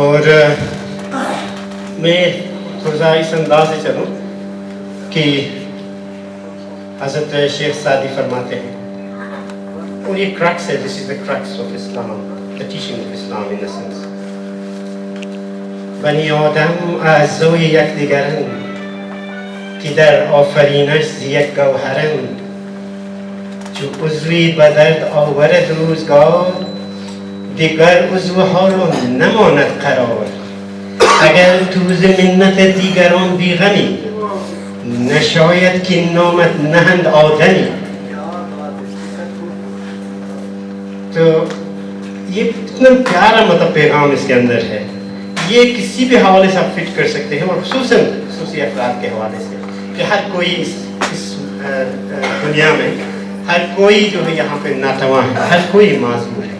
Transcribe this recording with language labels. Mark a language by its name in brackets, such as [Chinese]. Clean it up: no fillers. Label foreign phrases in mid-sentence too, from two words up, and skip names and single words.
[Urdu] میں تھوڑا سا اس انداز سے چلوں کہ حضرت شیخ سعدی فرماتے ہیں اور یہ کرکس ہے, [English] this is the crux of Islam, the teaching of Islam in sense. [Persian] بنی آدم اعضای یکدیگرند که در آفرینش ز یک گوهرند, چو عضوی به درد آورد روزگار دیگر عضوها را نماند قرار. اگر تو ز منت دیگران بیغمی نشاید که نامت نهند آدمی. [Urdu] تو یہ اتنا پیارا مطلب پیغام اس کے اندر ہے, یہ کسی بھی حوالے سے آپ فٹ کر سکتے ہیں, اور خصوصاً خصوصی افراد کے حوالے سے کہ ہر کوئی اس دنیا میں ہر کوئی جو ہے یہاں پہ ناتواں ہے, ہر کوئی معذور ہے.